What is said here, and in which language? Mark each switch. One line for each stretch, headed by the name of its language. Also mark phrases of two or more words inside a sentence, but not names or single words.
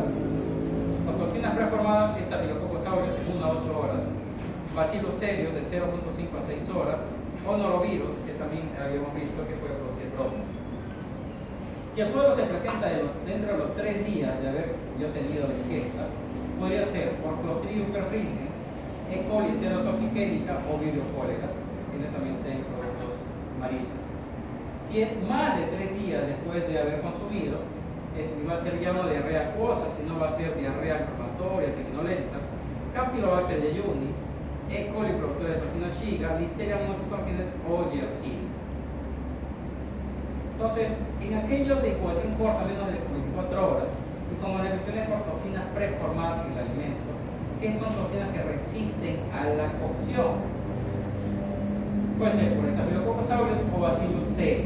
Spanish: Con toxinas preformadas, Staphylococcus aureus de 1 a 8 horas, bacilos serios de 0.5 a 6 horas, o norovirus, que también habíamos visto que puede producir brotes. Si el cuadro se presenta dentro de los 3 días de haber yo tenido la ingesta, podría ser por Clostridium perfringens, E. coli enterotoxigénica o Vibrio cólera, tiene también en productos marinos. Si es más de 3 días después de haber consumido, eso va a ser ya una diarrea acuosa, sino va a ser diarrea inflamatoria, sanguinolenta, Campylobacter jejuni, E. coli productora de toxina Shiga, Listeria monocytogenes o Yersinia. Entonces, en aquellos de incubación corta, menos de 24 horas, y como les mencioné, por toxinas preformadas en el alimento, que son toxinas que resisten a la cocción. Puede ser por Staphylococcus aureus o Bacillus cereus.